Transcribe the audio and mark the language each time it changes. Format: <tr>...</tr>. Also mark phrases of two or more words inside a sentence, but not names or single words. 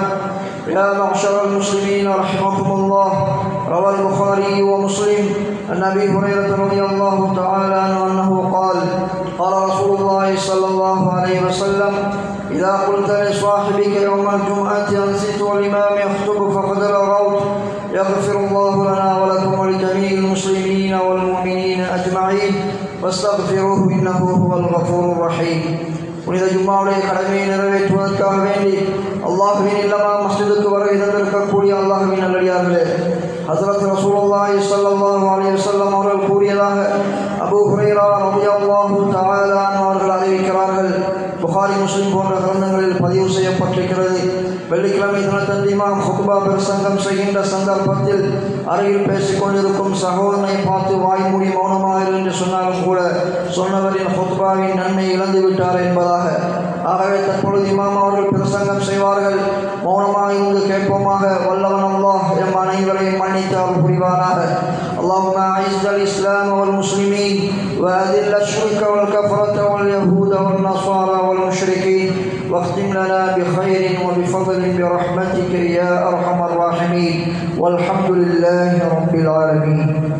<ar>يا معشر المسلمين رحمكم الله، روى البخاري ومسلم عن أبي هريرة رضي الله تعالى عنه أنه قال: قال رسول الله صلى الله عليه وسلم: إذا قلت لصاحبك يوم الجمعة أنصت والإمام يخطب فقد لغوت، يغفر الله لنا ولكم ولجميع المسلمين والمؤمنين أجمعين واستغفروه إنه هو الغفور الرحيم.</ar> <ta>புனித ஜும்மாவுடைய கடமையை நிறைவேற்றுவதற்காக வேண்டி அல்லாஹ்வின் இல்லமா மஸ்ஜிதுக்கு வருகை தந்திருக்கக்கூடிய அல்லாஹ்வின் நல்லடியார்களே, ஹஸரத்</ta> <ar>رسول الله صلى الله عليه وسلم</ar> <ta>அவர்கள் கூறியதாக அபூ ஹுரைரா</ta> <ar>رضي الله تعالى عنه</ar> <ta>அவர்கள் அறிவிக்கிறார்கள். புகாரி முஸ்லிம் போன்ற கிரந்தங்களில் பதிவு செய்யப்பட்டிருக்கிறது. வெள்ளிக்கிழமை தினத்தன்று இமாம் ஹுத்பா பிரசங்கம் செய்கின்ற சந்தர்ப்பத்தில் அருகில் பேசிக் கொண்டிருக்கும் சகோதரனை பார்த்து வாய்மூடி மௌனமாக என்று சொன்னாலும் கூட சொன்னவரின் ஹுத்பாவின் நன்மை இழந்து விட்டார் என்பதாக. ஆகவே தற்பொழுது இமாம் அவர்கள் பிரசங்கம் செய்வார்கள், மௌனமாக இருந்து கேட்போமாக. வல்லவன் அல்லாஹ் எம் அனைவரையும் மன்னித்து அருள் புரிவானாக.</ta> <ar>اللهم أعز الإسلام والمسلمين وأذل الشرك والكفرة واليهود والنصارى والمشركين واختم لنا بخير وبفضل برحمتك يا أرحم الراحمين والحمد لله رب العالمين.</ar>